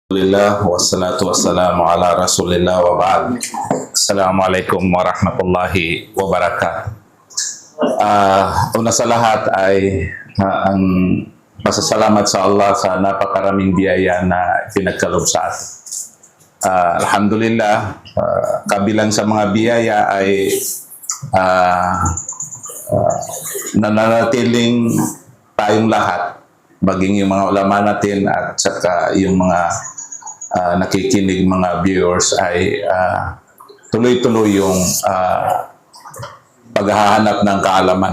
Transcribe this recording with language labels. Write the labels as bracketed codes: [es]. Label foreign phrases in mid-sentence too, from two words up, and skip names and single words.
[ar] الحمد لله، والصلاة والسلام على رسول الله وبعد. السلام عليكم ورحمة الله وبركاته. [tl] Una sa lahat ay ang pasasalamat sa Allah sa napakaraming biyaya na pinagkaloob sa atin. Alhamdulillah, kabilang sa mga biyaya ay nananatiling tayong lahat, maging yung mga ulama natin at saka yung mga nakikinig mga viewers ay tuloy-tuloy yung paghahanap ng kaalaman.